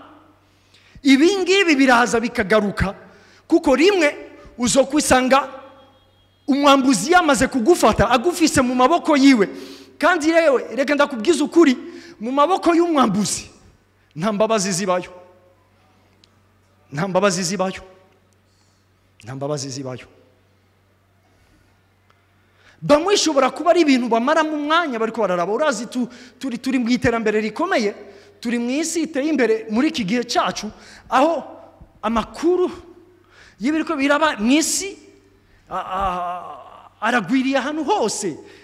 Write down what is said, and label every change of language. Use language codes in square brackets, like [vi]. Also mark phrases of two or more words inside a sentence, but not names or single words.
[rn] Ibi ngibi biraza bikagaruka, kuko rimwe uzokwisanga umwambuzi yamaze kugufata agufise mu maboko yiwe. Kandi yewe reka ndakubwiza ukuri, mu maboko y'umwambuzi nta mbabazi zibayo, nta mbabazi zibayo, nta mbabazi zibayo. Bamwe ishobora kuba ari ibintu bamara mu mwanya bariko bararaba. Urazi turi mu iterambere rikomeye, turi mu isi iteye imbere muri iki gihe cyacu, aho amakuru y'ibiriko biraba mu isi aragwiriye ahantu hose.